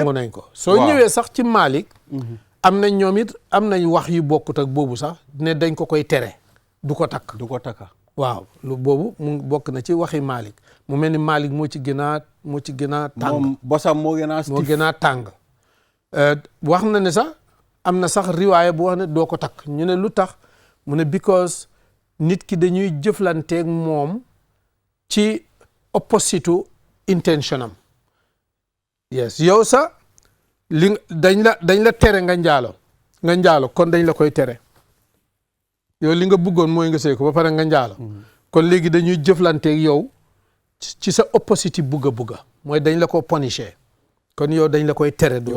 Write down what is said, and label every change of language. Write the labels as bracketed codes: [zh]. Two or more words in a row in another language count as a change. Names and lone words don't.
[wo] nangu nañ ko soo ñëwee sax ci Malik am nañ ñoom it am nañ wax yu bokkut ak boobu sax ne dañ ko koy tere du ko takka waaw lu boobu mu bokk na ci waxi Malik mu mel ni Malik moo ci gën a tàng moom bosam moo gën a tàng wax na ne sax am na sax riwaaya bu wax ne doo ko takk ñu ne lu tax mu ne because nit ki dañuy jëflanteeg moom ci [en] opposite intention [wo] am yes yow sax dañ la tere nga njaalo kon dañ la koy tere yow li nga bëggoon mooy nga sëy ko ba pare nga njaalo kon léegi dañuy jëflanteeg yow ci sa opposite bugga mooy dañ la ko punisher kon yow dañ la koy tere doo